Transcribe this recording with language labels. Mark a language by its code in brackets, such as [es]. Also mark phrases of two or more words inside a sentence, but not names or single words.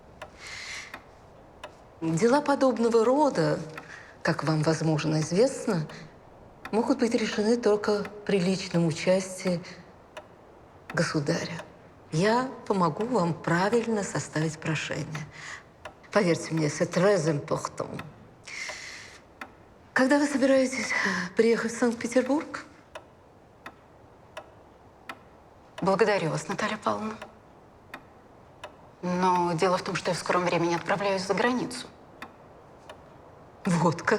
[ru] Дела подобного рода, как вам, возможно, известно, могут быть решены только при личном участии государя. Я помогу вам правильно составить прошение. Поверьте мне, [fr] c'est très important. [ru] Когда вы собираетесь приехать в Санкт-Петербург? Благодарю вас, Наталья Павловна. Но дело в том, что я в скором времени отправляюсь за границу. Вот как?